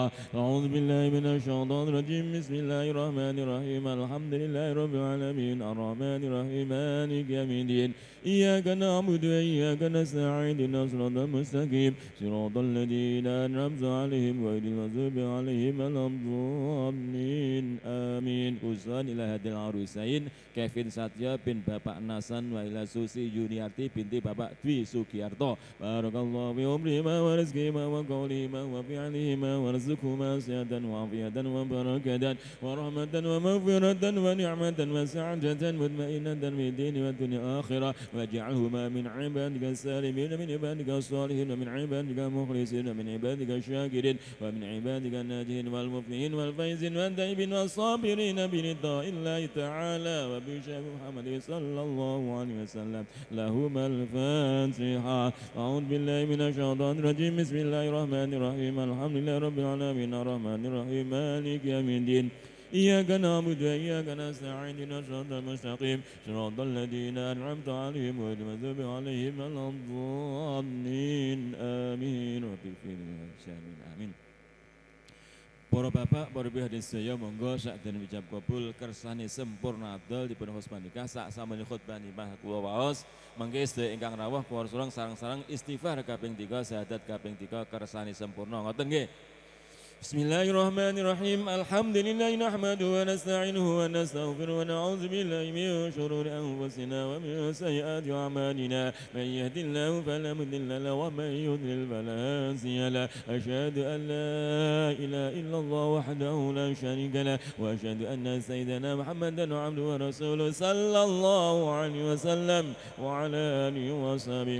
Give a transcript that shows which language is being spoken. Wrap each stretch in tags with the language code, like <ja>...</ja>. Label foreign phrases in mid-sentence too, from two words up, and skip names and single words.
<ar>أعوذ بالله من الشيطان الرجيم بسم الله الرحمن الرحيم الحمد لله رب العالمين الرحمن الرحيم مالك يوم الدين إياك نعبد وإياك نستعين اهدنا الصراط المستقيم صراط الذين أنعمت عليهم غير المغضوب عليهم ولا الضالين آمين. Khususan ila hadil arusain Kevin Satya bin Bapak Nasan wa ila Susi Yuniarti binti Bapak Dwi Sugiarto. بارك الله في عمرهما ورزقهما وقولهما وفعلهما ورزقهما صحة وعافية و بركة ورحمة ومغفرة ونعمة و سعادة مطمئنة في الدين والدنيا الآخرة واجعلهما من عبادك السالمين من عبادك الصالحين ومن عبادك المخلصين ومن عبادك الشاكرين ومن عبادك الناجين والمفلحين والفائزين والتائبين والصابرين برضا الله تعالى وبشفاعة محمد صلى الله عليه وسلم لهما الفاتحة. أعوذ بالله من الشيطان الرجيم بسم الله الرحمن الرحيم الحمد لله رب العالمين الرحمن الرحيم مالك يوم الدين إياك نعبد وإياك نستعين اهدنا الصراط المستقيم صراط الذين أنعمت عليهم غير المغضوب عليهم ولا الضالين آمين آمين.</ar> <jv>Para bapak, para ibu hadirin sedaya, monggo sakdene ucap kabul kersane sempurna adol dipun husban nikah sak samene khutbah nikah kula waos mangke sedaya ingkang rawuh kula surang sareng-sareng istighfar kaping 3 syahadat kaping 3 kersane sempurna ngoten nggih.</jv> <ar>بسم الله الرحمن الرحيم. الحمد لله نحمده ونستعينه ونستغفره ونعوذ بالله من شرور أنفسنا ومن سيئات أعمالنا. من يهده الله فلا مضل له ومن يضلل فلا هادي له. أشهد أن لا إله إلا الله وحده لا شريك له وأشهد أن سيدنا محمدا عبده ورسوله صلى الله عليه وسلم وعلى آله وصحبه.</ar>